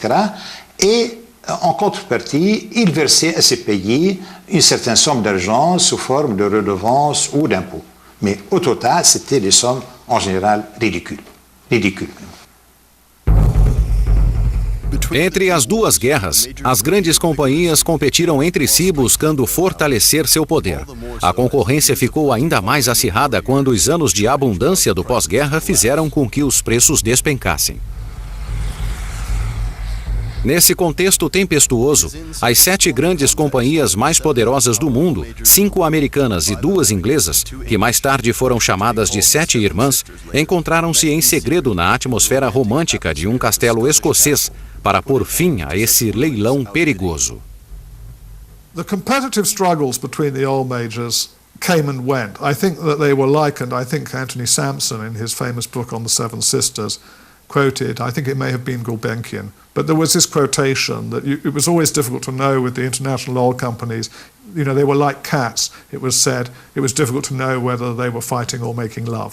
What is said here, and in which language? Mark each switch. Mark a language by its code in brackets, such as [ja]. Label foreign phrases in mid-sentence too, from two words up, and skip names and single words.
[fr] Et en contrepartie, ils versaient à ces pays une certaine somme d'argent sous forme de redevances ou d'impôts. Mais au total, c'était des sommes en général ridicules. [pt] Entre as duas guerras, as grandes companhias competiram entre si buscando fortalecer seu poder. A concorrência ficou ainda mais acirrada quando os anos de abundância do pós-guerra fizeram com que os preços despencassem. Nesse contexto tempestuoso, as 7 grandes companhias mais poderosas do mundo, 5 americanas e 2 inglesas, que mais tarde foram chamadas de 7 irmãs, encontraram-se em segredo na atmosfera romântica de um castelo escocês para pôr fim a esse leilão perigoso. [en] The competitive struggles between the oil majors came and went. I think that they were likened, I think Anthony Sampson in his famous book on the Seven Sisters quoted, I think it may have been Gulbenkian, but there was this quotation that it was always difficult to know with the international oil companies, you know, they were like cats, it was said, it was difficult to know whether they were fighting or making love.